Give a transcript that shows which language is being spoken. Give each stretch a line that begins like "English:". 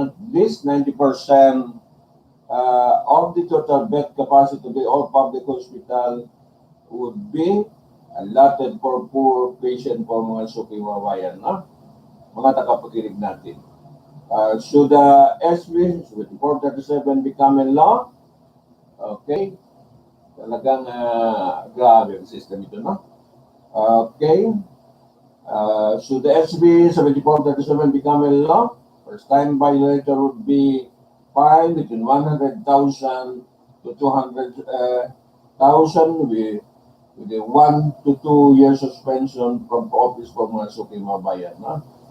English: At least 90% of the total bed capacity of the all public hospital would be allotted for poor patient for
Filipino: mga suking mga bayan, na? Mga tagapakinig natin.
English: Should the SB 7437 become a law? Okay.
Filipino: Talagang grabe ang system ito, no?
English: Okay. Should the SB 7437 become a law, first time violator would be fined between 100,000 to 200,000 with a 1 to 2 year suspension from office for
Filipino: mga suking mga bayan, no?